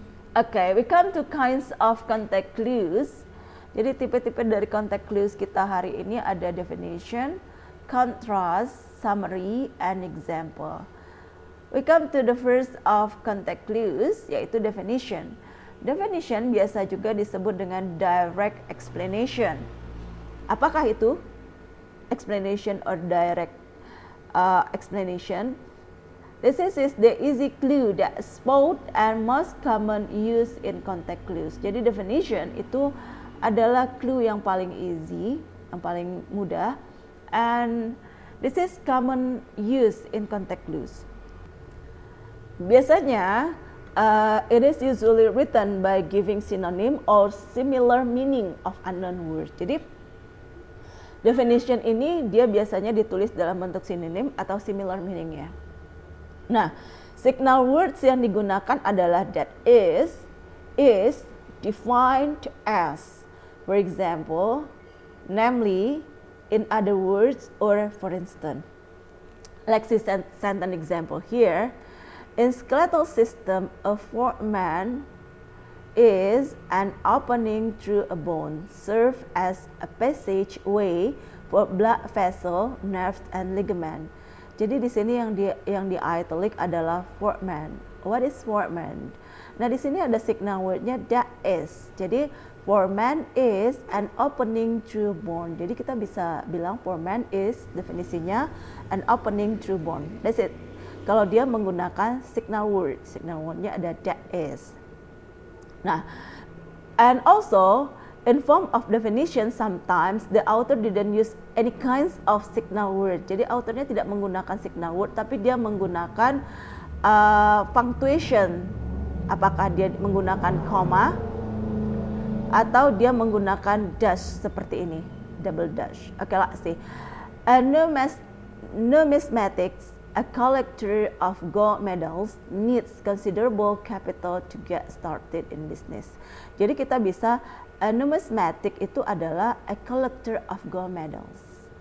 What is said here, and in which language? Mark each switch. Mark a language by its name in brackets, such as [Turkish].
[English] Okay, we come to kinds of context clues. [Indonesian] Jadi tipe-tipe dari context clues kita hari ini ada definition, contrast, summary, and example. [English] We come to the first of context clues, [Indonesian] yaitu [English] definition. [Indonesian] Definition biasa juga disebut dengan direct explanation. Apakah itu? [English] Explanation or direct explanation. This is the easy clue that spot and most common use in context clues. [Indonesian] Jadi definition itu adalah clue yang paling easy, yang paling mudah, [English] and this is common use in context clues. [Indonesian] Biasanya, [English] it is usually written by giving synonym or similar meaning of unknown words. [Indonesian] Jadi, definition ini dia biasanya ditulis dalam bentuk synonym atau similar meaningnya. Nah, signal words yang digunakan adalah that is, defined as. [English] For example, namely, in other words, or for instance. Let's see sentence example here. In skeletal system, a foramen is an opening through a bone, serve as a passageway for blood vessel, nerves, and ligament. [Indonesian] Jadi di sini yang di italic adalah foramen. [English] What is foramen? [Indonesian] Nah, di sini ada signal wordnya that is. Jadi [English] foramen is an opening through bone. [Indonesian] Jadi kita bisa bilang [English] foramen is definisinya an opening through bone. That's it. [Indonesian] Kalau dia menggunakan signal wordnya ada that is. [English] Nah, and also in form of definition, sometimes the author didn't use any kinds of signal word. [Indonesian] Jadi authornya tidak menggunakan signal word, tapi dia menggunakan punctuation. Apakah dia menggunakan koma atau dia menggunakan dash seperti ini, double dash. [English] Okay, let's see. A numismatics, a collector of gold medals, needs considerable capital to get started in business. [Indonesian] Jadi kita bisa, [English] a numismatic [Indonesian] itu adalah [English] a collector of gold medals.